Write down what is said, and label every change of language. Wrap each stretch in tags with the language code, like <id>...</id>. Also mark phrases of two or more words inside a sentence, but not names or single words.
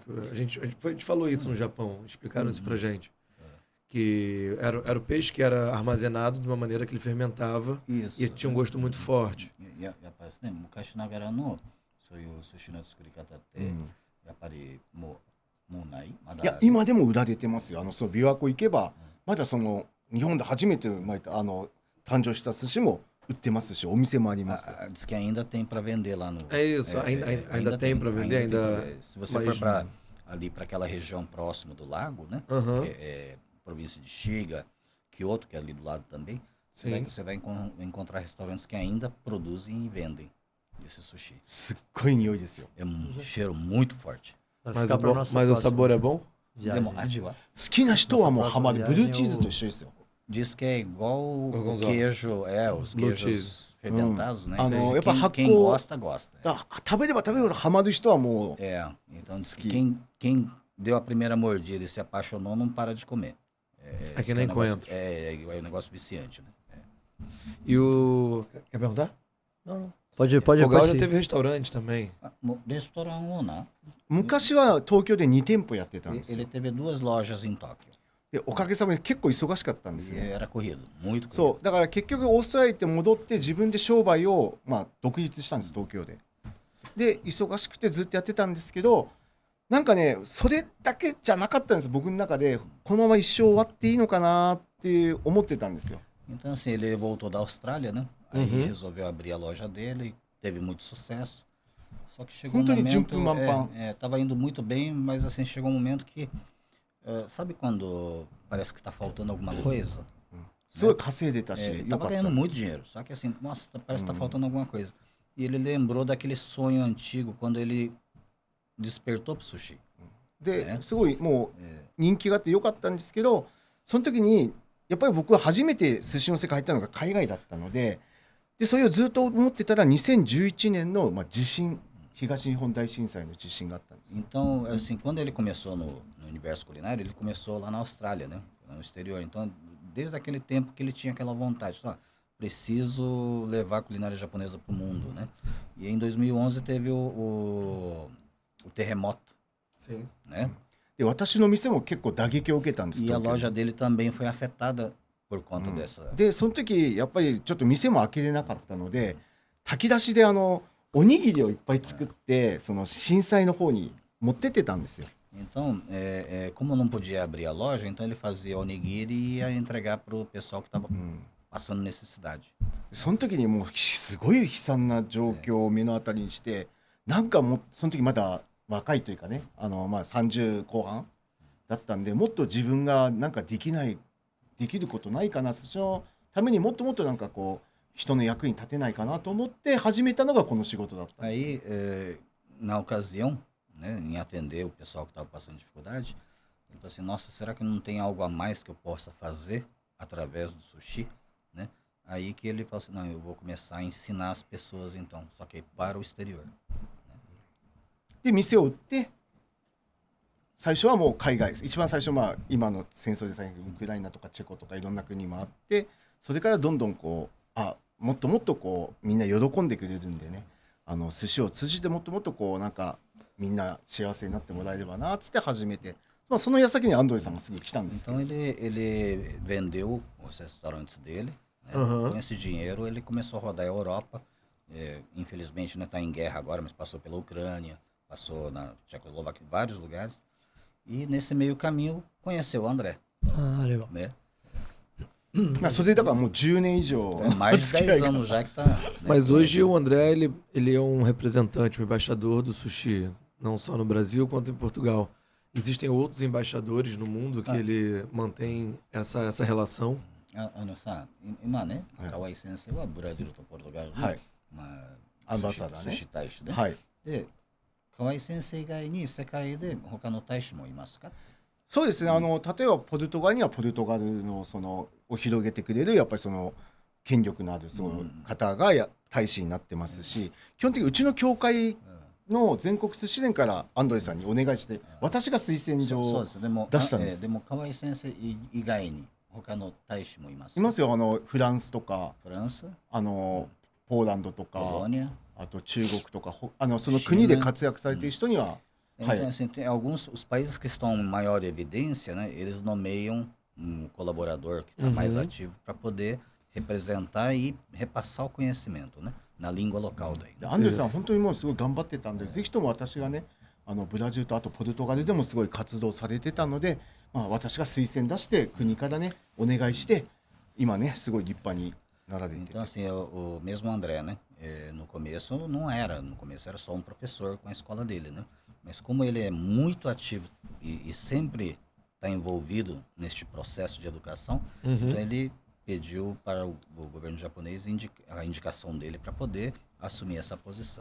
<pt>A gente falou isso no Japão, explicaram isso pra gente. Que era o peixe que era armazenado de uma maneira que ele fermentava Isso. e tinha um gosto muito forte.</pt> <ja>やっぱりですね、昔ながらのそういう寿司の作り方って、やっぱりもうないまだいや今でも売られてますよ。その琵琶湖行けばまだその日本で初めて生まれた誕生した寿司も売ってますし、お店もあります。</ja> <pt>Diz que ainda tem para vender lá no. É isso, ainda tem para vender, ainda. Se você for para ali para aquela região próximo do lago, né? Aham. Província de Shiga, Kyoto, que é ali do lado também, Sim. você vai encontrar restaurantes que ainda produzem e vendem esse sushi.</pt> <ja>すっごい匂いですよ。</ja> <pt>É um cheiro muito forte. Vai Mas, ficar pra o nossa sabor próxima é bom? viagem.</pt> <ja>でも味は好きな人はもうハマる。そうそうブルーチーズと一緒ですよ。</ja> <pt>diz que é igual o Gorgonzola. queijo, os Blue queijos fermentados, né? é pra Quem racô- gosta, gosta.</pt> <ja>だから食べれば食べるほどハマる人はもう</ja> <pt>Então diz que Ski. quem deu a primeira mordida e se apaixonou não para de comer. É que esse nem um negócio, coentro. é um negócio viciante, né? E o. Quer perguntar? Não, não. Pode O Gal já seguir. teve restaurante também.</pt> <ja>レストランオーナ昔は東京で2店舗やってたんーですよ</ja> <pt>ele。teve 2 lojas em Tóquio.</pt> <ja>でおかげさまで結構忙しかったんです</ja> <pt>E</pt> <ja>ね。</ja> <pt>era corrido, muito corrido.</pt> <ja>そうだから結局オーストラリア行って戻って自分で商売をまあ独立したんです東京で。で忙しくてずっとやってたんですけど、なんかねそれだけじゃなかったんです僕の中で。このまま一生終わっていいのかなって思ってたんですよ。</ja> <pt>Então assim, ele voltou da Austrália, né? Aí resolveu abrir a loja dele, teve muito sucesso. Só que chegou um</pt> <ja>本当に</ja> <pt>momento,</pt> <ja>順風満帆.</ja> <pt>tava indo muito bem, mas assim, chegou um momento que, sabe quando parece que tá faltando alguma coisa?</pt> <ja>すごい稼いでたし、</ja> <pt>É,</pt> <ja>よ</ja> <pt>tava</pt> <ja>かった</ja> <pt>ganhando</pt> <ja>で</ja> <pt>muito</pt> <ja>す。</ja> <pt>dinheiro, só que assim, nossa, parece que tá faltando alguma coisa. E ele lembrou daquele sonho antigo, quando ele despertou pro sushi.</pt> <ja>で、すごいもう人気があってよかったんですけど、その時にやっぱり僕は初めて寿司の世界入ったのが海外だったので、それをずっと思ってたら2011年の地震、東日本大震災の地震があったんですよ。</ja> <pt>Então, assim, quando ele começou no universo culinário, ele começou lá na Austrália, né? No exterior. Então, desde aquele tempo que ele tinha aquela vontade, preciso levar a culinária japonesa para o mundo, né? E em 2011 teve o terremoto, Sim. né?</pt> <ja>で、私の店も結構打撃を受けたんです。</ja> <pt>E a</pt> <ja>東京</ja> <pt>loja dele também foi afetada por conta dessa.</pt> <ja>で、その時やっぱりちょっと店も開けれなかったので、炊き出しでおにぎりをいっぱい作って、その震災の方に持ってってたんですよ。</ja> <pt>Então, como não podia abrir a loja, então ele fazia onigiri e ia entregar para o pessoal que estava passando necessidade.</pt> <ja>その時にもうすごい悲惨な状況を目の当たりにして、なんかもうその時まだ若いというかね、30後半だったんで、もっと自分がなんかできることないかな、そのためにもっともっとなんかこう人の役に立てないかなと思って始めたのがこの仕事だったんですよ。</ja> <pt>Aí, na ocasião, né, em atender o pessoal que estava passando dificuldade, ele falou assim, nossa, será que não tem algo a mais que eu possa fazer através do sushi, né? Aí que ele falou assim, não, eu vou começar a ensinar as pessoas então, só que para o exterior.</pt> <ja>で店を売って最初はもう海外、一番最初今の戦争で大変ウクライナとかチェコとかいろんな国もあって、それからどんどんこうもっともっとこうみんな喜んでくれるんでね、寿司を通じてもっともっとこうなんかみんな幸せになってもらえればなっつって始めて、その矢先にアンドレさんがすぐ来たんですけ</ja> <pt>Então</pt> <ja>ど、</ja> <pt>ele vendeu os restaurantes dele, né? Aham. Com esse dinheiro ele começou a rodar a Europa, infelizmente está em guerra agora, mas passou pela Ucrânia, passou na Tchecoslováquia, em vários lugares, e nesse meio caminho conheceu o André, Ah, legal. né?</pt> <ja>それでだからもう10年以上</ja> <pt>Mais de</pt> <ja>付き合い</ja> <pt>10</pt> <ja>が</ja> <pt>anos já que tá. Mas hoje o André, ele é um representante, um embaixador do sushi, não só no Brasil quanto em Portugal. Existem outros embaixadores no mundo que ele mantém essa relação.</pt> <ja>さ、今ね、河合先生はブラジルとポルトガルはいの、アンバサダーね寿司大使で、はい。で、河合先生以外に世界で他の大使もいますか？そうですね、例えばポルトガルにはポルトガルのそのを広げてくれるやっぱりその権力のあるその方が大使になってますし、基本的にうちの教会の全国寿司連からアンドレさんにお願いして私が推薦状をそうです。でも出したんですでも河合先生以外に他の大使もいますか？いますよ。フランスとかフランス、ポーランドとポロかニア。あと中国とかその国で活躍されている人には、</ja> <pt>Então,</pt> <ja>Hai.</ja> <pt>assim, tem os países que estão em maior evidência, né, eles nomeiam um colaborador que está mais ativo para poder representar e repassar o conhecimento, né, na língua local daí.</pt> <ja>でアンドレさん本当にもうすごい頑張ってたんで、ぜひとも私がねブラジルとあとポルトガルでもすごい活動されてたので、私が推薦出して国からねお願いして今ねすごい立派になられてて</ja> <pt>Então, assim, o mesmo André, né, no começo era só um professor com a escola dele, né, mas como ele é muito ativo e sempre está envolvido neste processo de educação, então ele pediu para o governo japonês a indicação dele para poder assumir essa posição.</pt>